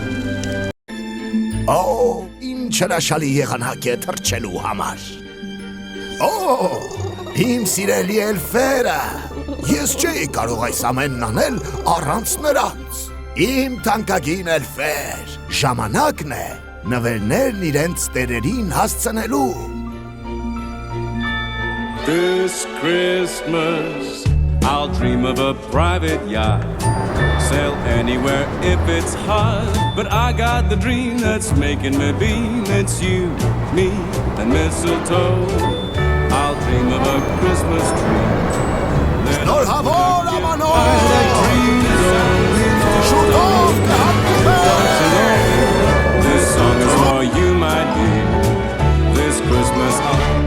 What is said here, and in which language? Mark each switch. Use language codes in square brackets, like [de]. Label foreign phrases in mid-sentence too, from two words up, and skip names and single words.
[hy] Ինչ հրաշալի եղանակ է թռչելու համար։ Իմ սիրելի էլֆերը, ես չէի կարող այս ամենն անել առանց նրանց։ Իմ թանկագին էլֆեր, ժամանակն է նվերներն իրենց տերերին հասցնելու։ [en] This Christmas, I'll dream of a private yacht. Sail anywhere if it's hot. But I got the dream that's making me beam. It's you, me, and mistletoe. I'll dream of a Christmas tree. [hy] Շնորհավոր Շուտով կհանդիպենք։ [en] This song is for you, my dear. This Christmas I'll